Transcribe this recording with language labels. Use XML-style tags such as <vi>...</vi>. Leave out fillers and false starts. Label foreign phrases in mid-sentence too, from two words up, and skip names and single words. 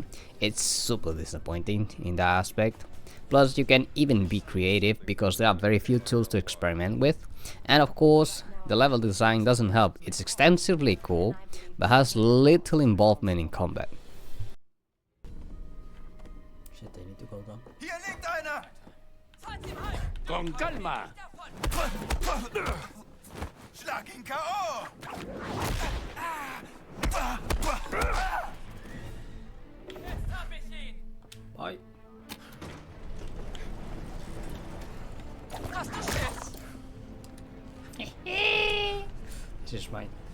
<en>It's super disappointing in that aspect. Plus, you can even be creative because there are very few tools to experiment with, and of course the level design doesn't help. It's extensively cool but has little involvement in combat. Shit, they need to go down.</en> <de>Hier liegt einer!</de> <es>Con calma!</es> <de>Schlag ihn K.O.</de> <en>Bye. This is mine.</en>